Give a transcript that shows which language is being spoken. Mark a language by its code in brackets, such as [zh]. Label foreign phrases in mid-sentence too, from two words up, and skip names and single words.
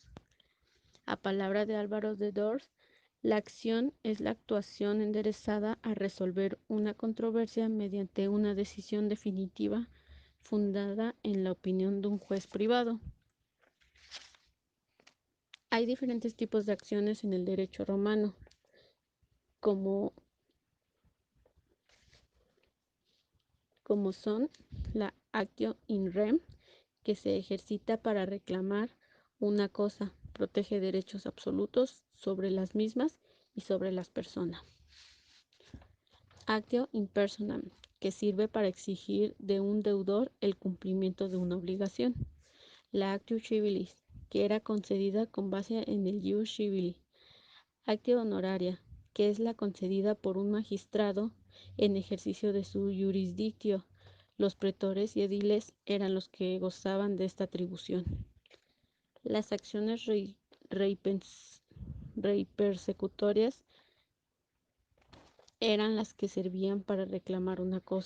[es] A palabra de Álvaro de Dors, la acción es la actuación enderezada a resolver una controversia mediante una decisión definitiva fundada en la opinión de un juez privado. Hay diferentes tipos de acciones en el derecho romano, como son la [la] actio in rem, [es] que se ejercita para reclamar una cosa, protege derechos absolutos sobre las mismas y sobre las personas. [la] Actio in personam, [es] que sirve para exigir de un deudor el cumplimiento de una obligación. [la] La actio civilis, [es] que era concedida con base en el [la] ius civili. Actio honoraria, [es] que es la concedida por un magistrado en ejercicio de su jurisdictio. Los pretores y ediles eran los que gozaban de esta atribución. Las acciones reipersecutorias eran las que servían para reclamar una cosa.